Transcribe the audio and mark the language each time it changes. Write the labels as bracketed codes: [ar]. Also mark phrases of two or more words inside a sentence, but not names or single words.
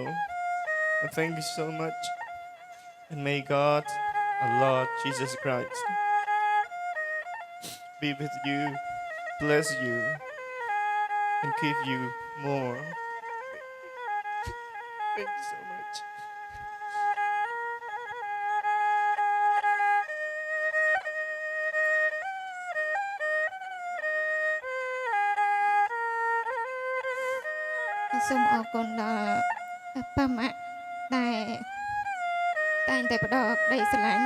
[en] And thank you so much. And may God, our Lord Jesus Christ, be with you, bless you, and give you more. Thank you so much. [km] សូមអរគុណដល់ប៉ាម៉ាក់ដែលតែងតែផ្ដល់ក្តីស្រឡាញ់